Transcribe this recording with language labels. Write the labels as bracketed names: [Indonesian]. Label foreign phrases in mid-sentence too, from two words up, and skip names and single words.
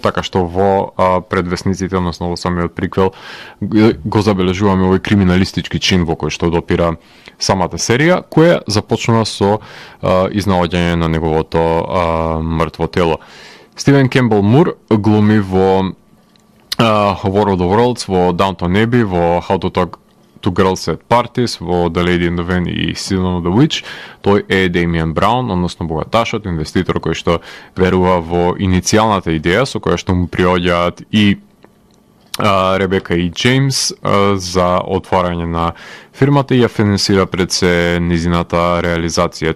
[Macedonian] Така што во предвесниците, односно во самиот приквел, го забележуваме овој криминалистички чин во кој што допира самата серија, која започнува со изнаоѓање на неговото мртво тело. Стивен Кембл Мур глуми во World of Worlds, во Downton Abbey, во How to Talk to Girls at Parties, во The Lady and the Van и Season of the Witch. Тој е Демиан Браун, односно богаташот, инвеститор кој што верува во иницијалната идеја со која што му приоѓаат и Ребека и Джеймс за отварање на фирмата и ја финансира пред се низината реализација.